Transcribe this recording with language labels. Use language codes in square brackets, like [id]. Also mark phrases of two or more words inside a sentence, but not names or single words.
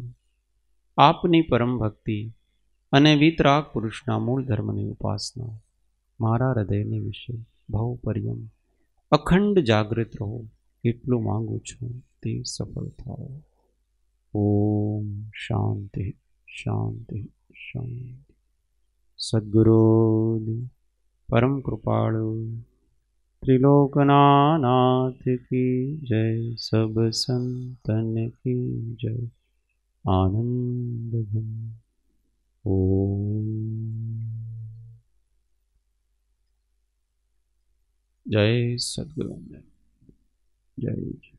[gu] આપની પરમ ભક્તિ અને વિતરાગ પુરુષના મૂળ ધર્મની ઉપાસના મારા હૃદયની વિશે ભાવ પર્યંત અખંડ જાગૃત રહો એટલું માંગુ છું, તે સફળ થાઓ। ઓમ શાંતિ શાંતિ શાંતિ। સદ્ગુરુની પરમ કૃપાળુ ત્રિલોકનાથ [hi] की जय, सब संतन की जय। आनंद घन ओम। जय सद्गुरु जय जय।